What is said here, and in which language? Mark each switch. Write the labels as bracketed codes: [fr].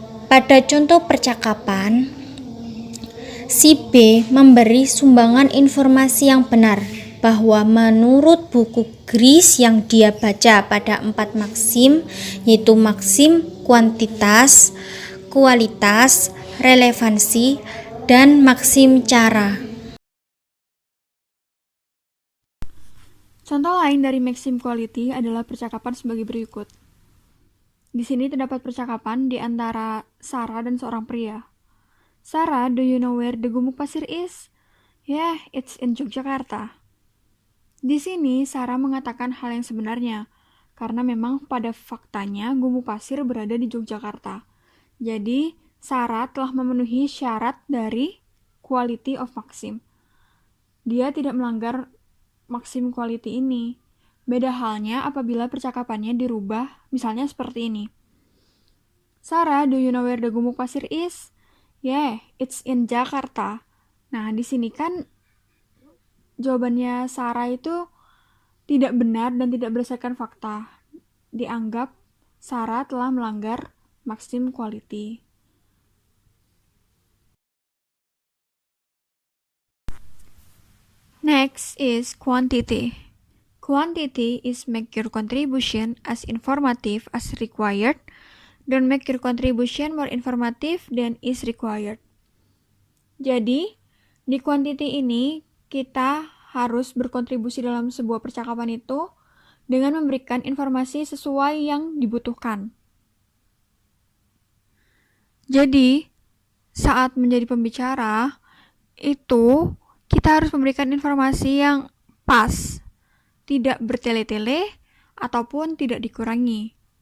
[id] Pada contoh percakapan, si B memberi sumbangan informasi yang benar bahwa menurut buku Grice yang dia baca pada 4 maksim, yaitu maksim kuantitas, kualitas, relevansi, dan maksim cara. Contoh lain dari maxim quality adalah percakapan sebagai berikut. Di sini terdapat percakapan di antara Sarah dan seorang pria. [en] Sarah, do you know where the Gumuk Pasir is? Yeah, it's in Yogyakarta. [id] Di sini Sarah mengatakan hal yang sebenarnya, karena memang pada faktanya Gumuk Pasir berada di Yogyakarta. Jadi, Sarah telah memenuhi syarat dari quality of maxim. Dia tidak melanggar maxim quality ini. Beda halnya apabila percakapannya dirubah, misalnya seperti ini. [en] Sarah, do you know where the Gumuk Pasir is? Yeah, it's in Jakarta. [id] Nah, di sini kan jawabannya Sarah itu tidak benar dan tidak berdasarkan fakta. Dianggap Sarah telah melanggar maxim quality. [en] Next is quantity. Quantity is make your contribution as informative as required. Don't make your contribution more informative than is required. [id] Jadi, di quantity ini kita harus berkontribusi dalam sebuah percakapan itu dengan memberikan informasi sesuai yang dibutuhkan. Jadi, saat menjadi pembicara, itu kita harus memberikan informasi yang pas, tidak bertele-tele ataupun tidak dikurangi.